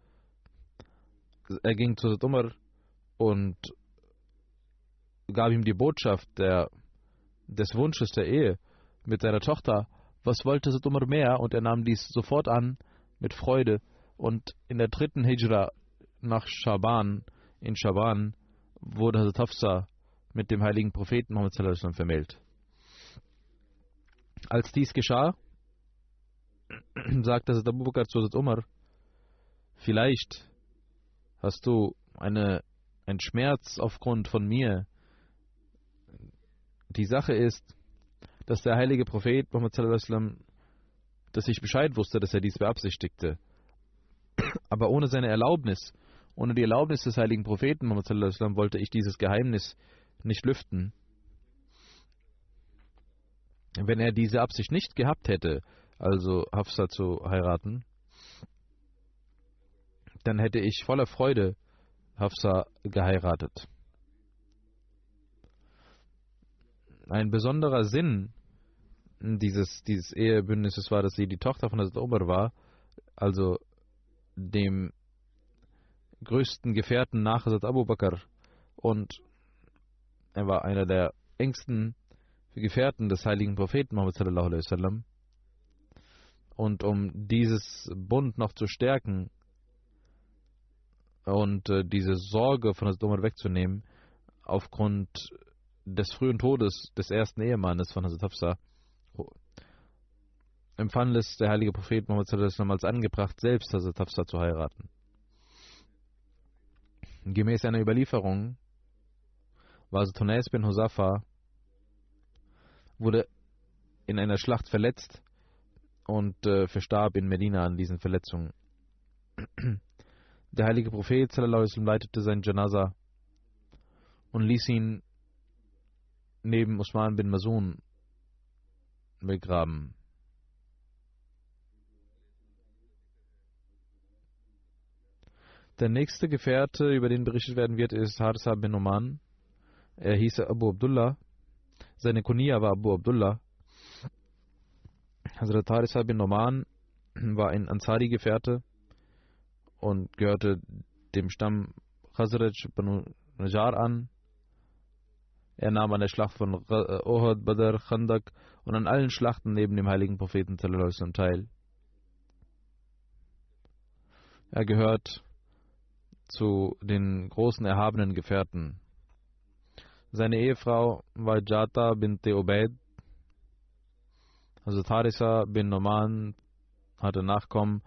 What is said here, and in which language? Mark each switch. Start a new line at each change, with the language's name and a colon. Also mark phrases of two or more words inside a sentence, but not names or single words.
German: Er ging zu Hazrat Umar und gab ihm die Botschaft des Wunsches der Ehe mit seiner Tochter. Was wollte Hazrat Umar mehr? Und er nahm dies sofort an mit Freude. Und in der 3. Hijra nach Schaban, in Schaban, wurde Hazrat Hafsa mit dem heiligen Propheten Muhammad
Arabic: صلى الله عليه وسلم
German: vermählt. Als dies geschah, sagte Hazrat Abu Bakr zu Hazrat Umar: Vielleicht hast du einen Schmerz aufgrund von mir. Die Sache ist, dass der heilige Prophet Muhammad
Arabic: صلى الله عليه وسلم,
German: dass ich Bescheid wusste, dass er dies beabsichtigte. Aber ohne seine Erlaubnis, ohne die Erlaubnis des heiligen Propheten Muhammad
Arabic: صلى الله عليه وسلم,
German: wollte ich dieses Geheimnis nicht lüften. Wenn er diese Absicht nicht gehabt hätte, also Hafsa zu heiraten, dann hätte ich voller Freude Hafsa geheiratet. Ein besonderer Sinn dieses Ehebündnisses war, dass sie die Tochter von Hazrat Umar war, also dem größten Gefährten nach Hazrat Abu Bakr, und er war einer der engsten Gefährten des heiligen Propheten Muhammad
Arabic: صلى الله عليه وسلم.
German: Und um dieses Bund noch zu stärken und diese Sorge von Hazrat Umar wegzunehmen, aufgrund des frühen Todes des ersten Ehemannes von Hazrat Hafsa, empfand es der heilige Prophet Muhammad
Arabic: صلى الله عليه وسلم
German: als angebracht, selbst Hazrat Hafsa zu heiraten. Gemäß einer Überlieferung war also Tunais bin Husafa, wurde in einer Schlacht verletzt und verstarb in Medina an diesen Verletzungen. Der heilige Prophet
Arabic: صلى الله عليه وسلم
German: leitete sein Janaza und ließ ihn neben Usman bin Mazun begraben. Der nächste Gefährte, über den berichtet werden wird, ist Harisa bin Oman. Er hieß Abu Abdullah. Seine Kunia war Abu Abdullah. Hazrat Harisa bin Oman war ein Ansari-Gefährte und gehörte dem Stamm Khazraj Banu Najjar an. Er nahm an der Schlacht von Uhud, Badr, Khandak und an allen Schlachten neben dem heiligen Propheten
Arabic: صلى الله عليه وسلم
German: teil. Er gehört zu den großen erhabenen Gefährten. Seine Ehefrau war Jata bint Ubaid. Also Harisa bin Noman hatte Nachkommen.